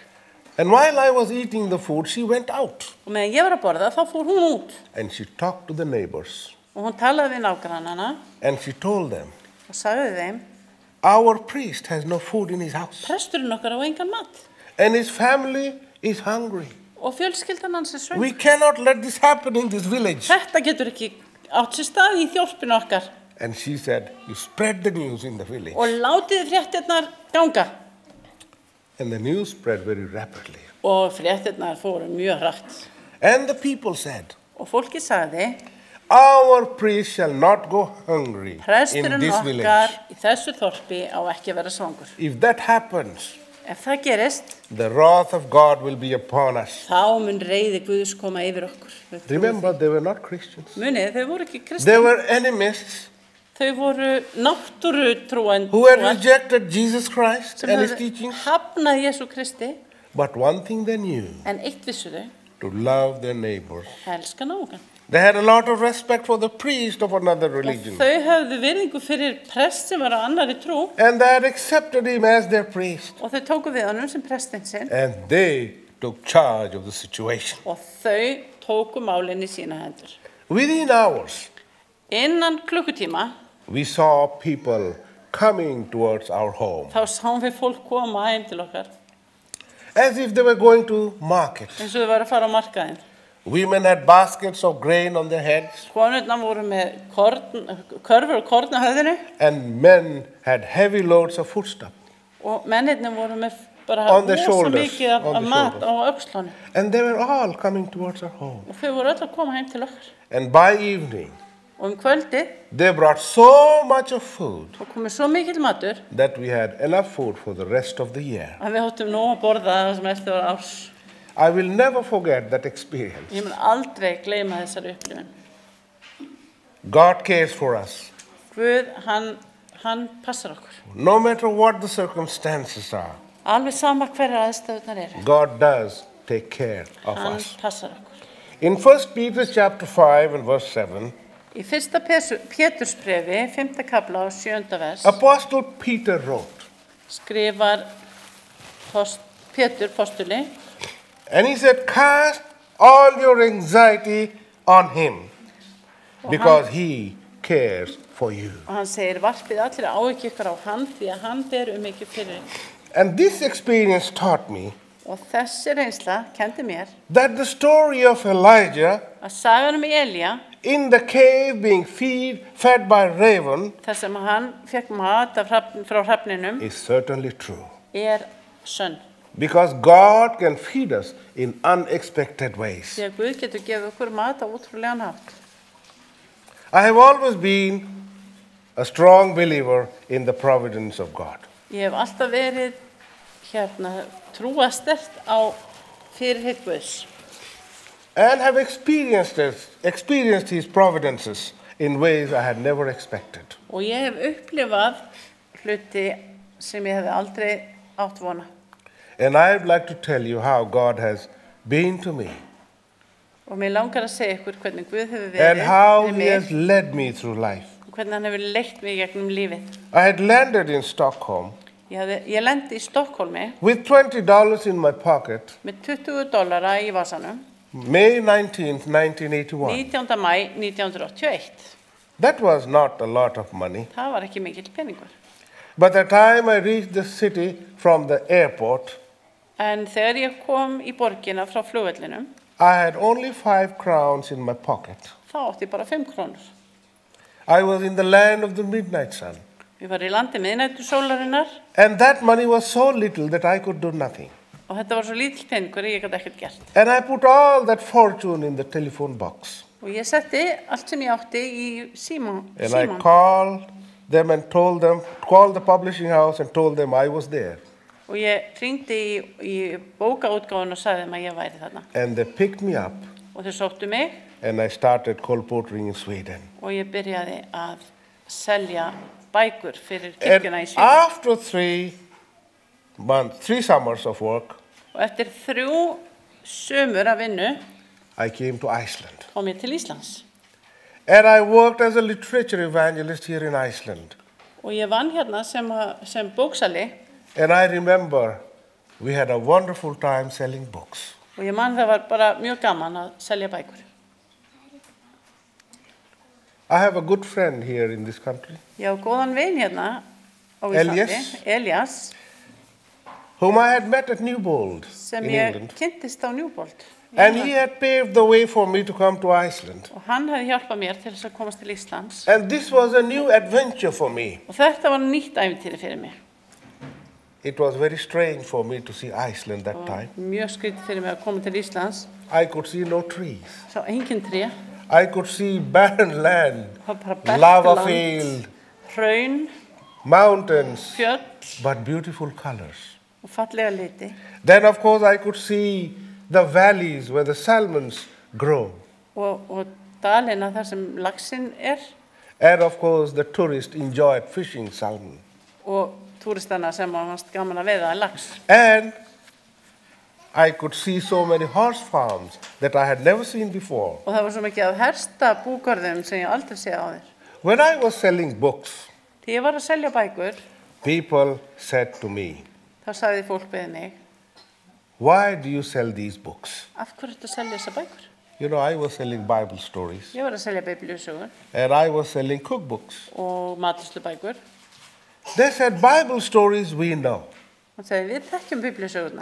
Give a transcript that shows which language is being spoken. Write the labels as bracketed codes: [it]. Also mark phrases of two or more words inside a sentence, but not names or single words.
[en] And while I was eating the food, she went out [is] Og meðan ég var að borða þá fór hún út. [en] and she talked to the neighbors [is] Og hún talaði við nágrannana [en] and she told them, [is] og sagði þeim, [en] "Our priest has no food in his house [is] presturinn okkar á engan mat. [en] and his family is hungry. [is] Og fjölskyldan hans er svöng. [en] We cannot let this happen in this village." [is] Þetta getur ekki átt sér stað í þjórpinu okkar. [en] And she said, "You spread the news in the village." [is] Og látið fréttirnar ganga. [en] And the news spread very rapidly. [is] og fréttirnar fóru mjög hratt. [en] And the people said, [is] Og fólki sagði, [en] our priest shall not go hungry in [is] presturinn [en] this [is] okkar [en] village. [is] í þessu þorpi á ekki að vera svangur. [en] If that happens, [is] Ef það gerist, [en] the wrath of God will be upon us. [is] þá mun reiði Guðs koma yfir okkur. [en] Remember, they were not Christians. [is] Munið, þau voru ekki [en] They [is] kristni. [en] were enemists [is] Þau voru náttúrutrúen [en] who had rejected Jesus Christ [is] sem [en] and his [is] höfðu [en] teachings. [is] hafnað Jesú Kristi, [en] But one thing they knew, [is] en eitt vissu þau, [en] to love their neighbors. [is] elska náungan. [en] They had a lot of respect for the priest of another [is] Og [en] religion. [is] þau höfðu virðingu fyrir prest sem var á annarri trú [en] And they had accepted him as their priest. [is] og þau tóku við honum sem prestinn sinn [en] And they took charge of the situation. [is] og þau tóku málinn í sína hendur. [en] Within hours, [is] Innan klukkutíma [en] we saw people coming towards our home [is] þá sáum við fólk koma heim til okkar [en] as if they were going to market. [is] eins og þau var að fara á markaðinn. [en] Women had baskets of grain on their heads, [is] Konurnar voru með körfur og korn á höfðinu [en] and men had heavy loads of foodstuff. [is] og mennirnir voru með bara [en] On the [is] rosa [en] shoulders, [is] mikið af, [en] on [is] af [en] the [is] mat [en] shoulders. [is] á öxlunum. [en] And they were all coming towards our home. [is] Og þau voru öll að koma heim til okkar. [en] And by evening, [is] Og kvöldið, [en] they brought so much of food [is] þá komið svo mikill matur [en] that we had enough food for the rest of the year. [is] að við hóttum nóg að borða það sem eftir var árs. [en] I will never forget that experience. [is] Ég mun aldrei gleyma þessari upplifun. [en] God cares for us. [is] Guð, hann passar okkur. [en] No matter what the circumstances are, [is] Alveg sama hverja aðstæðurnar eru. [en] God does take care of [is] Hann [en] us. [is] passar okkur. [en] In 1 Peter chapter 5 and verse 7, [is] Í fyrsta Pétursbrefi, 5. kafla og 7. vers, [en] Apostle Peter wrote, [is] skrifar Pétur postuli, [en] and he said, cast all your anxiety on him because he cares for you. [is] og hann segir, varpið allir áhyggjur ykkur á hann því að hann ber mikið fyrir ykkur. [en] And this experience taught me [is] Og þessi reynsla kendi mér [en] that the story of Elijah [is] að sagan Elía, [en] in the cave being fed by raven [is] þar sem hann fekk mat frá hrafninum, [en] is certainly true. [is] sönn. [en] Because God can feed us in unexpected ways. [is] Því að Guð getur gefið okkur mat á útrúlegan hátt. [en] I have always been a strong believer in the providence of God. [is] Ég hef alltaf verið trúa sterkt á fyrirheit Guðs [en] And have experienced his providences in ways I had never expected. [is] og ég hef upplifað hluti sem ég hefði aldrei átt vona. [en] And I'd like to tell you how God has been to me [is] Og mér langar að segja ykkur hvernig Guð hefur [en] and [is] verið [en] how [is] við [en] he [is] mig [en] has led me through life. [is] og hvernig hann hefur leitt mig gegnum lífið. [en] I had landed in Stockholm [is] Ég lendi í Stokkólmi [en] with $20 in my pocket, [is] með $20 í vasanum [en] May 19th, 1981. [is] 19. mæ 1981. [en] That was not a lot of money. [is] Það var ekki mikill peningur. [en] By the time I reached the city from the airport, [is] En þegar ég kom í borgina frá flugvellinum, [en] I had only 5 crowns in my pocket. [is] þá átti ég bara 5 krónur. [en] I was in the land of the midnight sun. [is] Við varum í landi miðnætursólarinnar [en] And that money was so little that I could do nothing. [is] og þetta var svo lítill peningur að ég gat ekkert gert. [en] And I put all that fortune in the telephone box. [is] Og ég setti allt sem ég átti í síman. [en] And I called them and called the publishing house and told them I was there. [is] Og ég hringdi í bókaútgáfuna og sagði þeim að ég væri þarna. [en] And they picked me up [is] Og þau sóttu mig [en] and I started colporteuring in Sweden. [is] og ég byrjaði að selja bækur fyrir [en] And [is] kirkjuna í Svíþjóð. [en] after 3 summers of work, [is] Og eftir 3 sumur af vinnu [en] I came to Iceland. [is] kom ég til Íslands. [en] And I worked as a literature evangelist here in Iceland. [is] Og ég vann hérna sem bóksali [en] And I remember we had a wonderful time selling books. [is] og ég man það var bara mjög gaman að selja bækur. [en] I have a good friend here in this country, [is] Ég á góðan vin hérna á Íslandi, Elias, [en] whom I had met at Newbold [is] sem [en] in [is] ég [en] England. [is] kynntist á Newbold. [en] And he had paved the way for me to come to Iceland. [is] Og hann hefði hjálpað mér til þess að komast til Íslands. [en] And this was a new adventure for me. [is] Og þetta var nýtt ævintýri fyrir mig. [en] It was very strange for me to see Iceland that time. [is] Mjög skrítið fyrir mig að koma til Íslands. [en] I could see no trees. [is] Sá engin tré. [en] I could see barren land, [is] Það var bara bert [en] lava [is] land, [en] field, [is] hraun, [en] mountains, [is] fjöll [en] but beautiful colors. [is] og fallega liti. [en] Then, of course, I could see the valleys where the salmons grow. [is] Og dalina þar sem laxinn [en] And, of course, the tourists enjoyed fishing salmon. [is] og túristana sem varst gaman að veiða lax. [en] And I could see so many horse farms that I had never seen before. [is] Og það var svo mikið af hersta búgörðum sem ég aldrei séð áður. [en] When I was selling books, [is] Þegar ég var að selja bækur, [en] people said to me, [is] þá sagði fólk við mig, [en] why do you sell these books? [is] af hverju ertu að selja þessa bækur? [en] You know, I was selling Bible stories, [is] Ég var að selja biblíusögur [en] and I was selling cookbooks. [is] og matreiðslubækur. [en] They said, Bible stories we know. [is] Og sagði, við þekkjum biblíusögurnar.